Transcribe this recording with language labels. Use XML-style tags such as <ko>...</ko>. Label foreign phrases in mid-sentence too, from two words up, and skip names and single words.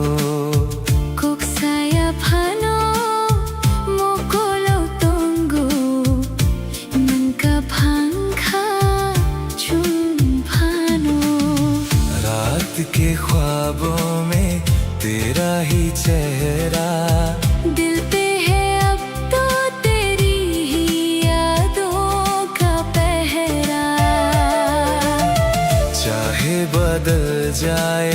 <trp>kuk saya phano mokolo tongu man ka phangkha chum phano</trp> <hi>रात के ख्वाबों में तेरा ही चेहरा दिल पे है अब तो तेरी ही यादों का पहरा। चाहे बदल जाए</hi>